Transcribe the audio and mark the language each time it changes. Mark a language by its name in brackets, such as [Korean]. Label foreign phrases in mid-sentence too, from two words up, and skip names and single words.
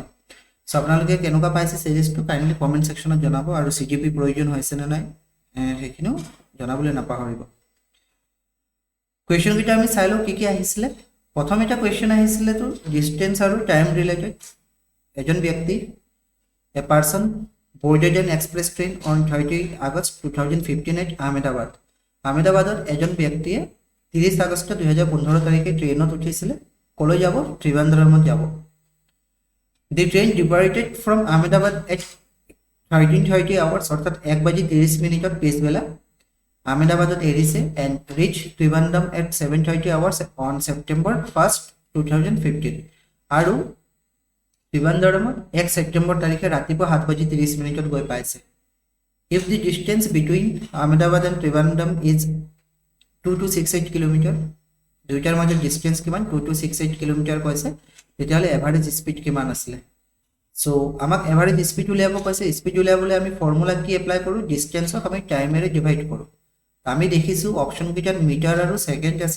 [Assamese] সো আপোনালোকে কেনেকুৱা পাইছে সিৰিজটো [English] kindly comment sectionত [Assamese] জনাব আৰু সিজিপি প্ৰয়োজন হৈছে নে নাই সেইখিনিও জনাবলৈ নাপাহৰিব। কুৱেশ্যন কেইটা আমি চাই লওঁ কি কি আহিছিলে। প্ৰথম এটা কুৱেশ্যন আহিছিলে তো ডিসটেন্স আৰু [English] time related. [Assamese] এজন ব্যক্তি [English] a person boarded an express train on 30 August 2015 at Ahmedabad. [Assamese] আহমেদাবাদত এজন ব্যক্তিয়ে 30 আগষ্ট 2015 তাৰিখে ট্ৰেইনত উঠিছিলে। কলৈ যাব? ত্ৰিবান্দ্ৰমত যাব। [English] The train departed from Ahmedabad at 13:30 hours [Assamese] অর্থাৎ 1:30 পিছবেলা আহমেদাবাদত এৰিছে [English] and reached Trivandrum at 7:30 hours on September 1st 2015 [Assamese] আৰু ত্ৰিবান্দ্ৰমত 1 সেপ্টেম্বৰ তাৰিখে ৰাতিপুৱা 7:30 গৈ পাইছে। [English] If the distance between Ahmedabad and Trivandrum is 2268 [Assamese] কিলোমিটাৰ, দুইটাৰ মাজৰ ডিসটেন্স কিমান? 2268 কিলোমিটাৰ কৈছে। তেতিয়াহ'লে [English] average speed [Assamese] কিমান আছিলে? সো আমাক [English] average speed [Assamese] উলিয়াব কৈছে। স্পিড উলিয়াবলৈ আমি ফৰ্মুলা কি এপ্লাই কৰোঁ? ডিসটেন্সক আমি [English] timeৰে divide [Assamese] কৰোঁ। আমি দেখিছোঁ অপশ্যন কেইটাত মিটাৰ আৰু সেকেন্ড আছে।